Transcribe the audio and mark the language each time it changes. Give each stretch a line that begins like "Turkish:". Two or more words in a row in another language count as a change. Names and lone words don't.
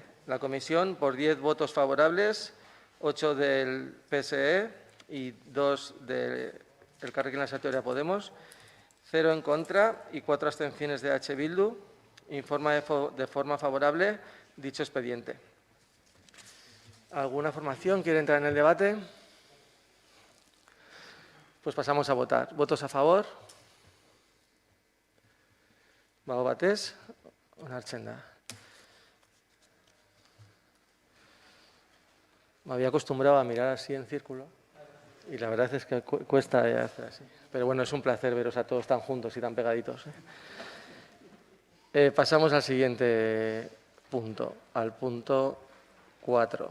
Spanish: La comisión, por 10 votos favorables, 8 del PSE y 2 del Elkarrekin Sarte Oria Podemos, 0 en contra y 4 abstenciones de H. Bildu, informa de forma favorable dicho expediente. ¿Alguna formación quiere entrar en el debate? Pues pasamos a votar. ¿Votos a favor?
Basque: ¿Bago batez? Onartzen da.
Spanish: Me había acostumbrado a mirar así en círculo y la verdad es que cuesta hacer así. Pero bueno, es un placer veros a todos tan juntos y tan pegaditos. Pasamos al siguiente punto, al punto 4.